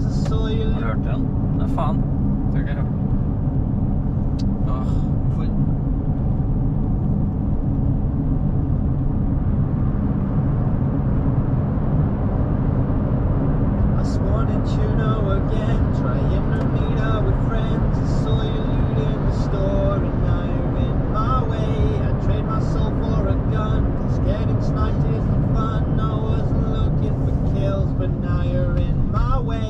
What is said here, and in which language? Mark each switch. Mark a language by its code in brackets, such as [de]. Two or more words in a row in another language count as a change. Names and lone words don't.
[en] I saw you [no] Har du hørt den? Nei, faen. tror ikke jeg hørte. Hvorfor? [en] I just wanted to know again, trying to meet up with friends. I saw you looting the store and now you're in my way. I trade my soul for a gun, 'cause getting sniped isn't fun. I wasn't looking for kills, but now you're in my way.